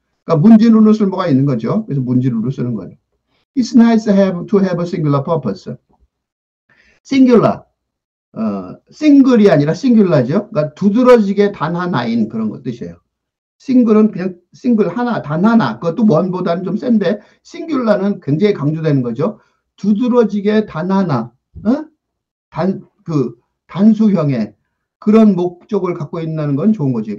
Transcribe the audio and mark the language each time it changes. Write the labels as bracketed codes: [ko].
[ko] 그러니까 문진으로 쓸 뭐가 있는 거죠. 그래서 문진으로 쓰는 거예요. [en] It's nice to have a singular purpose. singular. [ko] 싱글이 아니라 싱귤라죠. 그러니까 두드러지게 단 하나인 그런 것 뜻이에요. 싱글은 그냥 싱글 하나, 단 하나. 그것도 원보다는 좀 센데 싱귤라는 굉장히 강조되는 거죠. 두드러지게 단 하나, 단수형의 그런 목적을 갖고 있다는 건 좋은 거지.